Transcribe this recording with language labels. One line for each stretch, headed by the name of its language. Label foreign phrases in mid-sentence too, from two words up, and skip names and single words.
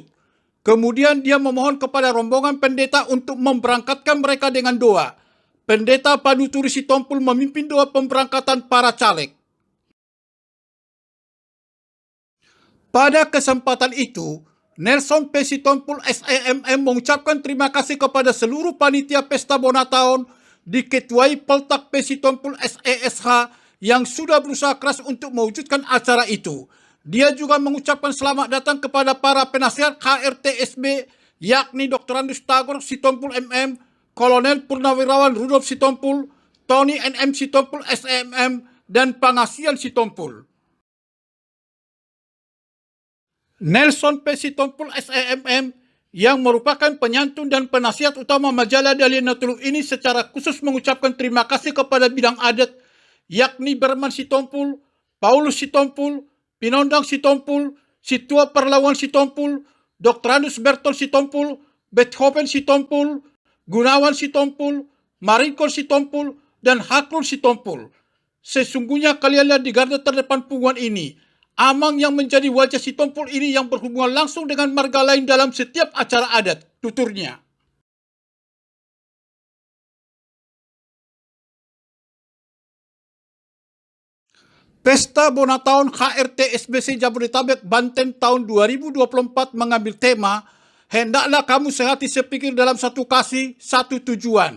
Indonesian: Kemudian dia memohon kepada rombongan pendeta untuk memberangkatkan mereka dengan doa. Pendeta Paduturi Sitompul memimpin doa pemberangkatan para caleg. Pada kesempatan itu, Nelson P. Sitompul SEMM mengucapkan terima kasih kepada seluruh panitia Pesta Bona tahun diketuai Peltak P. Sitompul SESH yang sudah berusaha keras untuk mewujudkan acara itu. Dia juga mengucapkan selamat datang kepada para penasihat HRT-SB yakni Dr. Andus Tagor Sitompul MM, Kolonel Purnawirawan Rudolf Sitompul, Tony NM Sitompul SEMM, dan Pangasian Sitompul. Nelson P. Sitompul SEMM yang merupakan penyantun dan penasihat utama majalah Dalian Natulu ini secara khusus mengucapkan terima kasih kepada bidang adat yakni Berman Sitompul, Paulus Sitompul, Pinondang Sitompul, Situa Perlawan Sitompul, Dr. Andus Berton Sitompul, Beethoven Sitompul, Gunawan Sitompul, Marinkol Sitompul, dan Hakrul Sitompul. Sesungguhnya kalianlah di garda terdepan punggawa ini. Amang yang menjadi wajah Sitompul ini yang berhubungan langsung dengan marga lain dalam setiap acara adat, tuturnya. Pesta Bona tahun HRT SBC Jabodetabek Banten tahun 2024 mengambil tema Hendaklah kamu sehati sepikir dalam satu kasih, satu tujuan.